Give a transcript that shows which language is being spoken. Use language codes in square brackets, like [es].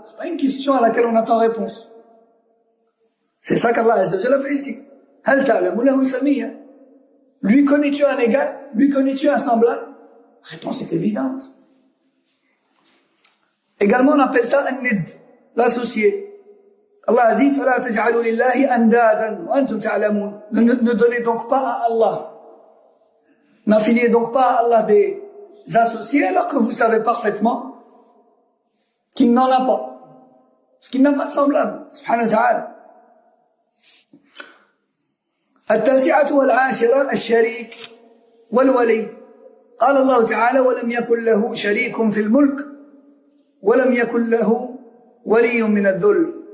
[fr] C'est pas une question à laquelle on attend réponse. C'est ça qu'Allah [ar] Azza wa Jalla [fr] fait ici. [ar] Hal ta'lamu lahu samiyya. [fr] Lui connais-tu un égal? Lui connais-tu un semblable? La réponse est évidente. Également, on appelle ça un nid, l'associé. [ar] Allah a dit, فَلَا تَجْعَلُوا لِلَّهِ أَنْدَادًا وَأَنْتُمْ تَعْلَمُونَ. [fr] Ne donnez donc pas à Allah. N'affiliez donc pas à Allah des associés alors que vous savez parfaitement qu'il n'en a pas. Parce qu'il n'a pas de semblable. [ar] Subhanahu wa ta'ala. التاسعة والعاشرة الشريك والولي. قال الله تعالى ولم يكن له شريك في الملك ولم يكن له ولي من الذل.